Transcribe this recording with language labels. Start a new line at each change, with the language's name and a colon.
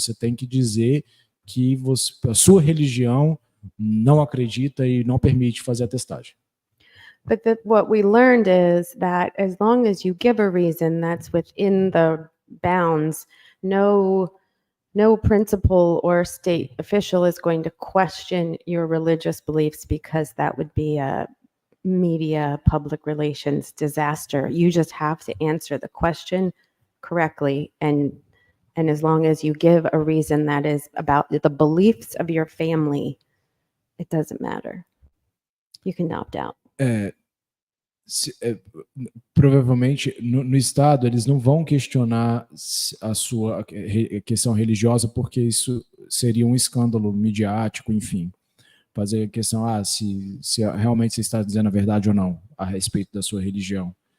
Portuguese: Você tem que dizer que a sua religião não acredita e não permite fazer a testagem.
English: But what we learned is that as long as you give a reason that's within the bounds, no principal or state official is going to question your religious beliefs, because that would be a media public relations disaster. You just have to answer the question correctly, and as long as you give a reason that is about the beliefs of your family, it doesn't matter. You can opt out.
Portuguese: provavelmente no estado eles não vão questionar a sua questão religiosa, porque isso seria um escândalo midiático, enfim. Fazer a questão, se realmente você está dizendo a verdade ou não a respeito da sua religião.